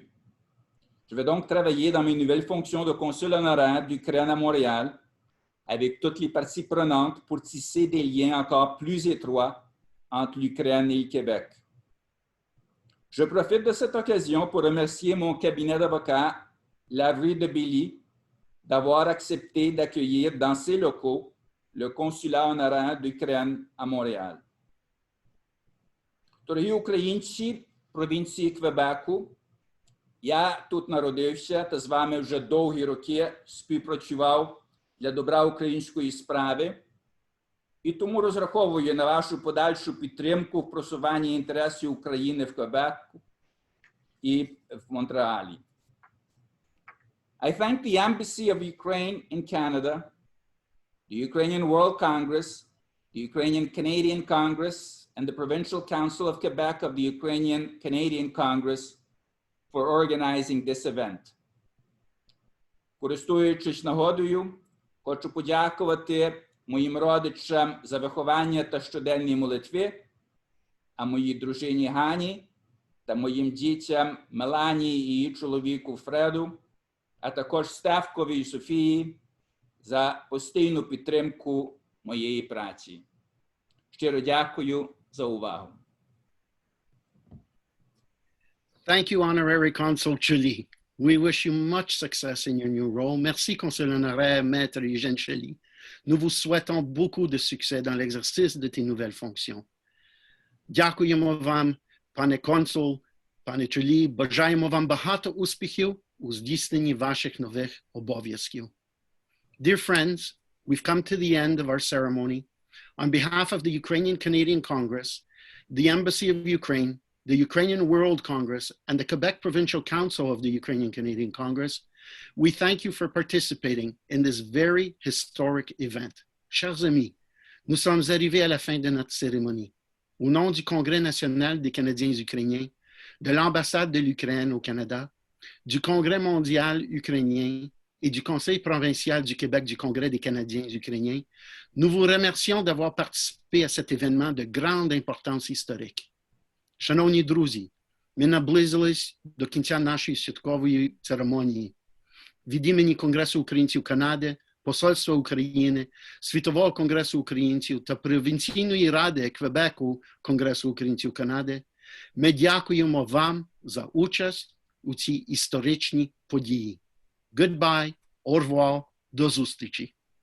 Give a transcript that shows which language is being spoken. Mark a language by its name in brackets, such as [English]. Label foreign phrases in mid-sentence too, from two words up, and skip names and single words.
[French] Je vais donc travailler dans mes nouvelles fonctions de consul honoraire d'Ukraine à Montréal avec toutes les parties prenantes pour tisser des liens encore plus étroits entre l'Ukraine et le Québec. Je profite de cette occasion pour remercier mon cabinet d'avocats, la rue de Billy, d'avoir accepté d'accueillir dans ses locaux le consulat honoraire d'Ukraine à Montréal. [Ukrainian] Дорогі українці провінції Квебеку, я тут народився та з вами вже довгі роки співпрацював для добра української справи і тому розраховую на вашу подальшу підтримку в просуванні інтересів України в Квебеку і в Монреалі. [English] I thank the Embassy of Ukraine in Canada, the Ukrainian World Congress, the Ukrainian Canadian Congress, and the Provincial Council of Quebec of the Ukrainian Canadian Congress for organizing this event. [Ukrainian] Користуючись нагодою, хочу подякувати моїм родичам за виховання та щоденні молитви, а моїй дружині Гані та моїм дітям Меланії і її чоловіку Фреду, а також Стевкові і Софії за постійну підтримку моєї праці. Щиро дякую за увагу. [English] Thank you, Honorary Consul Czolij. We wish you much success in your new role. [French] Merci, Consul honoraire Maître Eugene Czolij. Nous vous souhaitons beaucoup de succès dans l'exercice de tes nouvelles fonctions. [Ukrainian] Дякуємо вам, пане консул, пане Czolij. Бажаємо вам багато успіхів у здійсненні ваших нових обов'язків. [English] Dear friends, we've come to the end of our ceremony. On behalf of the Ukrainian Canadian Congress, the Embassy of Ukraine, the Ukrainian World Congress, and the Quebec Provincial Council of the Ukrainian Canadian Congress, we thank you for participating in this very historic event. [French] Chers amis, nous sommes arrivés à la fin de notre cérémonie. Au nom du Congrès national des Canadiens ukrainiens, de l'ambassade de l'Ukraine au Canada, du Congrès mondial ukrainien et du Conseil provincial du Québec du Congrès des Canadiens ukrainiens, nous vous remercions d'avoir participé à cet événement de grande importance historique. [Ukrainian] Шановні друзі, ми наблизились до кінця нашої святкової церемонії. Від імені Конгресу українців Канади, Посольства України, Світового конгресу українців та Провінційної ради Квебеку Конгресу українців Канади, ми дякуємо вам за участь у цій історичній події. [English] Goodbye, [French] au revoir, [Ukrainian] до зустрічі.